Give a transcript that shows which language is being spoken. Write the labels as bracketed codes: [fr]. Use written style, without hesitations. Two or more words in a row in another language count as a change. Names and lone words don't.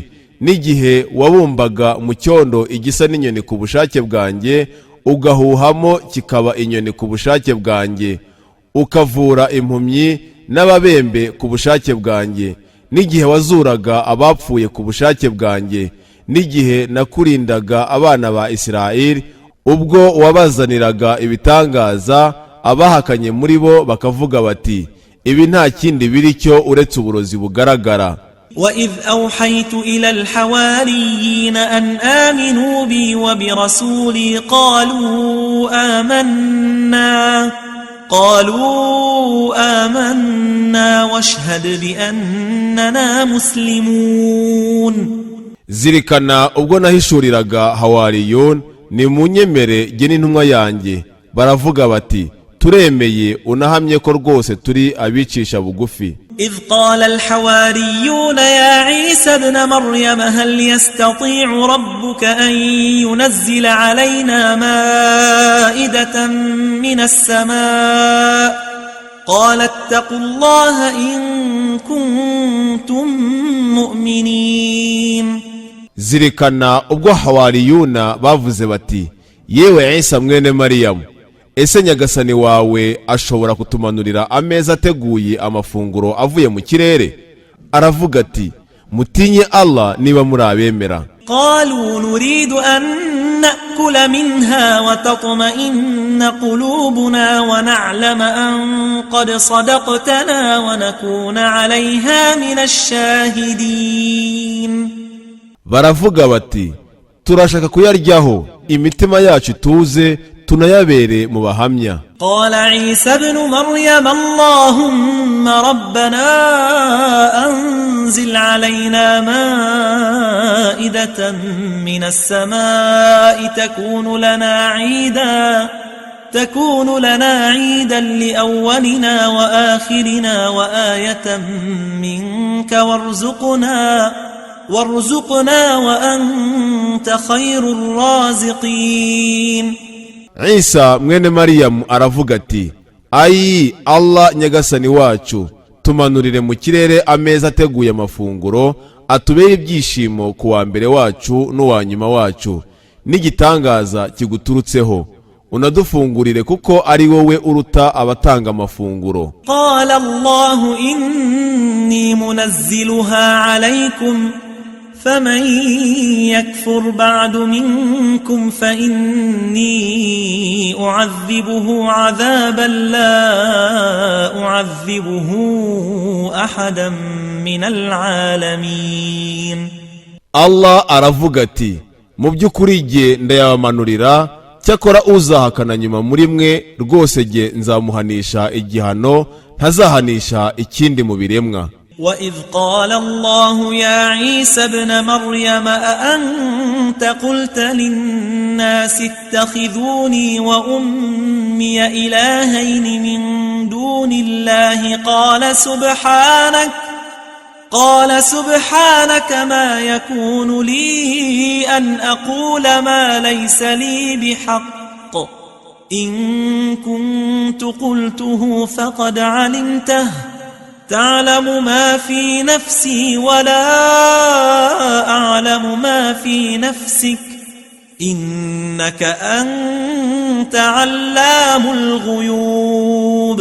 [rw] n'igihe wabumbaga mu cyondo igisa n'inyoni ku bushake bwanjye, ugahuhamo kikaba inyoni ku bushake bwanjye, ukavura impumyi n'ababembe ku bushake bwanjye, n'igihe wazuraga abapfuye ku bushake bwanjye, n'igihe nakurindaga abana ba Isirayeli ubwo wabazaniraga ibitangaza, abahakanye muri bo bakavuga bati, ibi nta kindi biri cyo uretse uburozi bugaragara. [ar] وإذ أوحيت إلى الحواريين أن آمنوا بي وبرسولي قالوا آمنا واشهد بأننا مسلمون. [rw] Zirikana ubwo nahishuriraga Hawariyun, nimunyemere jye n'intumwa yanjye, baravuga bati, turemeye unahamye ko rwose turi abicisha bugufi. [ar] إذ قال الحواريون يا عيسى ابن مريم هل يستطيع ربك أن ينزل علينا مائدة من السماء قال اتقوا الله إن كنتم مؤمنين. [rw] Zirikana ubwo Hawariyuna bavuze bati, yewe Isa mwene Mariyamu, ese nyagasani wawe ashobora kutumanurira ameza ateguye amafunguro avuye mu kirere? Aravuga ati, mutinye Allah niba muri abemera. [ar] قالوا نريد أن نأكل منها وتطمئن قلوبنا ونعلم أن قد صدقتنا ونكون عليها من الشاهدين. [rw] Baravuga bati, turashaka kuyaryaho imitima yacu tuze tunayabere mu bahamya. [ar] قال عيسى ابن مريم اللهم ربنا أنزل علينا مائدة من السماء تكون لنا عيدا لأولنا وآخرنا وآية منك وارزقنا وأنت خير الرازقين. [rw] Isa mwene Mariyamu aravuga ati, ayi Allah nyagasani wacu, tumanurire mu kirere ameza ateguye amafunguro, atubere ibyishimo ku wa mbere wacu n'uwa nyuma wacu, n'igitangaza kiguturutseho, unadufungurire kuko ari wowe uruta abatanga amafunguro. [ar] قال الله إني منزلها عليكم فمن يكفر بعد منكم فإني أعذبه عذابا لا أعذبه أحدا من العالمين. [rw] Allah aravuga ati, mu by'ukuri jye ndayamanurira, cyakora uzahakana nyuma muri mwe rwose jye nzamuhanisha igihano ntazahanisha ikindi mu biremwa. [ar] وَإِذْ قَالَ اللَّهُ يَا عِيسَى ابْنَ مَرْيَمَ أَأَنْتَ قُلْتَ لِلنَّاسِ اتَّخِذُونِي وَأُمِّيَ إِلَٰهَيْنِ مِن دُونِ اللَّهِ قَالَ سُبْحَانَكَ مَا يَكُونُ لِي أَنْ أَقُولَ مَا لَيْسَ لِي بِحَقٍّ إِن كُنتُ قُلْتُهُ فَقَدْ عَلِمْتَهُ تعلم ما في نفسي ولا أعلم ما في نفسك إنك أنت علام الغيوب.